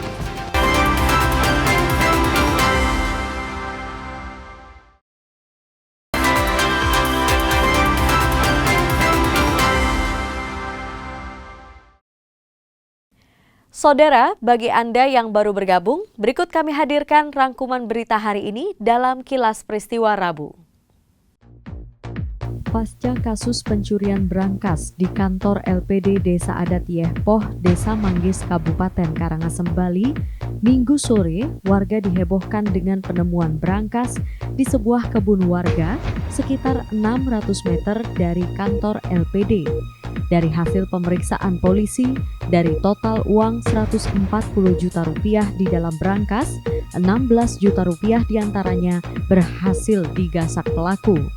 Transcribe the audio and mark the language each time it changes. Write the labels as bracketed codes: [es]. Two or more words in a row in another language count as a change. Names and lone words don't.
[id] Saudara, bagi Anda yang baru bergabung, berikut kami hadirkan rangkuman berita hari ini dalam Kilas Peristiwa Rabu. Pasca kasus pencurian berangkas di kantor LPD Desa Adat Yehpoh, Desa Manggis, Kabupaten Karangasem, Bali, Minggu sore, warga dihebohkan dengan penemuan berangkas di sebuah kebun warga sekitar 600 meter dari kantor LPD. Dari hasil pemeriksaan polisi, dari total uang 140 juta rupiah di dalam berangkas, 16 juta rupiah diantaranya berhasil digasak pelaku.